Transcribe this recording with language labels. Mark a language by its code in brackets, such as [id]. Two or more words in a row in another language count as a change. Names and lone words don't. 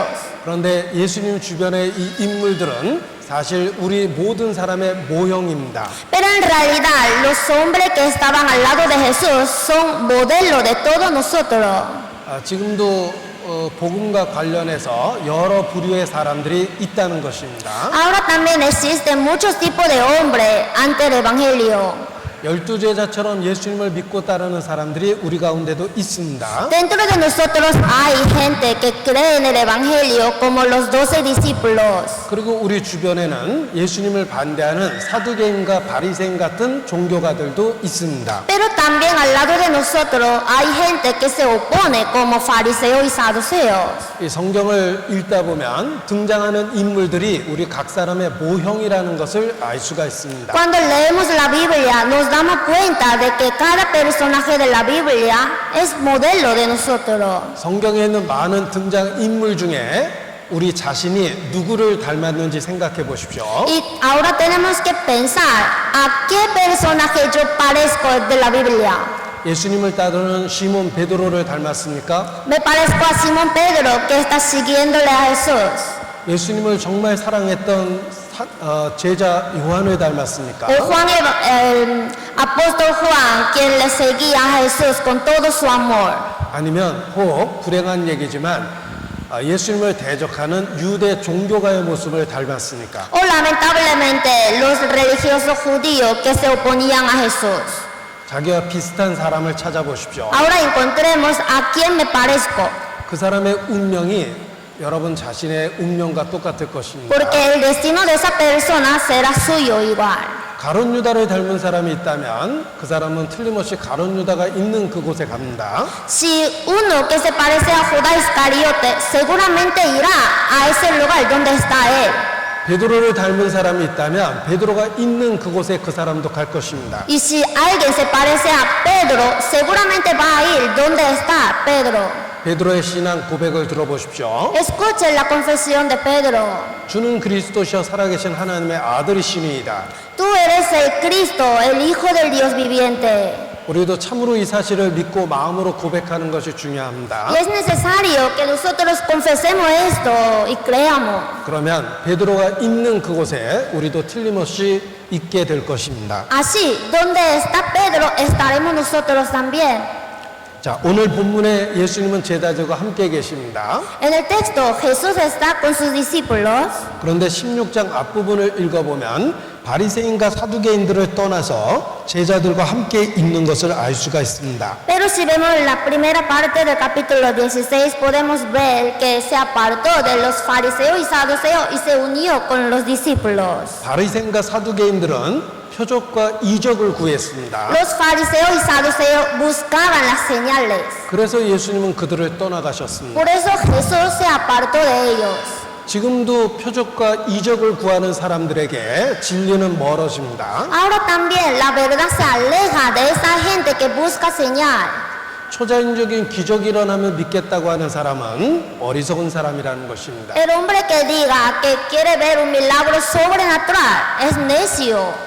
[ko] 그런데 예수님 주변의 이 인물들은 사실 우리 모든 사람의 모형입니다. [es] Pero en realidad los hombres que estaban al lado de Jesús son modelo de todos nosotros. [ko] 지금도 복음과 관련해서 여러 부류의 사람들이 있다는 것입니다. [es] Ahora también existen muchos tipos de hombres ante el Evangelio. [ko] 12제자처럼 예수님을 믿고 따르는 사람들이 우리 가운데도 있습니다. [es] Dentro de nosotros hay gente que cree en el Evangelio como los 12 discípulos. [ko] 그리고 우리 주변에는 예수님을 반대하는 사두개인과 바리새인 같은 종교가들도 있습니다. [es] Pero también al lado de nosotros hay gente que se opone como fariseos y saduceos. [ko] 이 성경을 읽다 보면 등장하는 인물들이 우리 각 사람의 모형이라는 것을 알 수가 있습니다. [es] Cuando leemos la Biblia nos damos cuenta de que cada personaje de la Biblia es modelo de nosotros. [ko] 성경에 있는 많은 등장 인물 중에 우리 자신이 누구를 닮았는지 생각해 보십시오. [es] Y ahora tenemos que pensar a qué personaje yo parezco de la Biblia. [ko] 예수님을 따르는 시몬 베드로를 닮았습니까? [es] Me parezco a Simón Pedro que está siguiéndole a Jesús. [ko] 예수님을 정말 사랑했던 제자 요한을 닮았습니까? [es] O Juan, el apóstol Juan, quien le seguía a Jesús con todo su amor. [ko] 아니면 혹 불행한 얘기지만 예수님을 대적하는 유대 종교가의 모습을 닮았으니까. [es] O lamentablemente los religiosos judíos que se oponían a Jesús. [ko] 자기와 비슷한 사람을 찾아보십시오. [es] Ahora encontremos a quién me parezco, [ko] 그 사람의 운명이 여러분 자신의 운명과 똑같을 것입니다. [es] porque el destino de esa persona será suyo igual. [ko] 가룟 유다를 닮은 사람이 있다면 그 사람은 틀림없이 가룟 유다가 있는 그곳에 갑니다. [es] Si uno que se parece a Judas Iscariote seguramente irá a ese lugar donde está él. [ko] 베드로를 닮은 사람이 있다면 베드로가 있는 그곳에 그 사람도 갈 것입니다. [es] Y si alguien se parece a Pedro, seguramente va a ir donde está Pedro. [ko] 베드로의 신앙 고백을 들어보십시오. [es] Escuchen la confesión de Pedro. [ko] 주는 그리스도시여 살아계신 하나님의 아들이시니이다. [es] Tú eres el Cristo, el Hijo del Dios viviente. [ko] 우리도 참으로 이 사실을 믿고 마음으로 go백하는 것이 중요합니다. [es] Y es necesario que nosotros confesemos esto y creamos. [ko] 그러면 베드로가 있는 그곳에 우리도 틀림없이 있게 될 것입니다. [es] Así, donde está Pedro, estaremos nosotros también. [ko] 자, 오늘 본문에 예수님은 제자들과 함께 계십니다. [es] En el texto, Jesús está con sus discípulos. [ko] 그런데 16장 앞부분을 읽어보면 바리새인과 사두개인들을 떠나서 제자들과 함께 있는 것을 알 수가 있습니다. [es] Pero si vemos la primera parte del capítulo 16, podemos ver que se apartó de los fariseos y saduceos y se unió con los discípulos. [ko] 바리새인과 사두개인들은 표적과 이적을 구했습니다. [es] Los fariseos y saduceos buscaban las señales. [ko] 그래서 예수님은 그들을 떠나가셨습니다. [es] Por eso Jesús se apartó de ellos. [ko] 지금도 표적과 이적을 구하는 사람들에게 진리는 멀어집니다. [es] Ahora también la verdad se aleja de esa gente que busca señal. [ko] 초자연적인 기적이 일어나면 믿겠다고 하는 사람은 어리석은 사람이라는 것입니다. [es] El hombre que diga que quiere ver un milagro sobrenatural es necio.